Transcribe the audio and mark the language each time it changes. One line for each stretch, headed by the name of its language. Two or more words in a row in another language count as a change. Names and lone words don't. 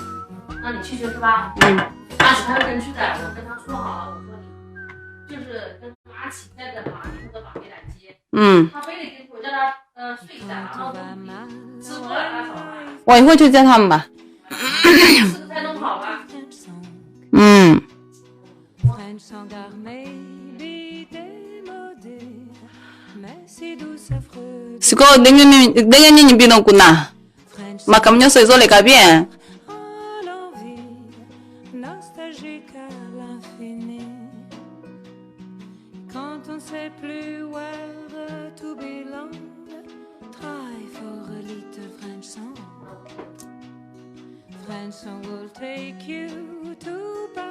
Chinese: 那你去接是吧？阿姐她要跟去的，我跟她说好了，我说你就是跟阿奇在等嘛，你或者宝贝来接。她非得给我叫她睡一下，然后吃过了她走了。我一会去接他们吧。吃个菜弄好吧。
Lingala: Siko ndenge nini bino kuna makam nyonso ezoleka bien.
French: Quand on sait plus
English: where to belong, try for a little French song. French song will take you to